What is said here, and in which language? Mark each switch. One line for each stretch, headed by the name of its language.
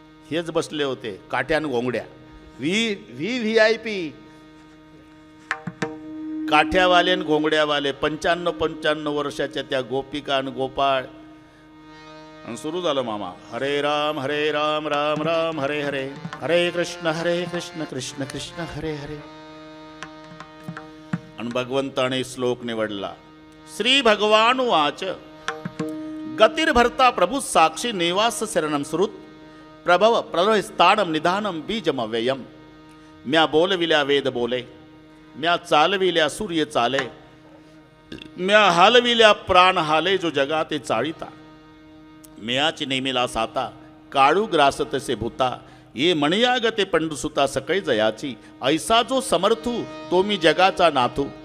Marathi: हेच बसले होते काठ्यान घोंगड्या VIP काठ्यावाले आणि घोंगड्यावाले 95 वर्षाच्या त्या गोपिका आणि गोपाळ. आणि सुरू झालं मामा
Sanskrit: हरे राम राम राम हरे हरे हरे कृष्ण कृष्ण कृष्ण हरे हरे.
Marathi: आणि भगवंताने श्लोक निवडला.
Sanskrit: श्री भगवान वाच गतिर्भर्ता प्रभु साक्षी निवास शरणम श्रुत प्रभव प्रलय स्थानम निधानम बीजम व्ययम.
Marathi: म्या बोलविल्या वेद बोले, म्या चालविल्या सूर्य चाले, म्या हालविल्या प्राण हाले जो जगाते चाळीता. म्याची नेमिला साता काळू ग्रास तसे भूता. ये मणियागते पंडुसुता सकळी जयाची. ऐसा जो समर्थू तो मी जगाचा नाथू.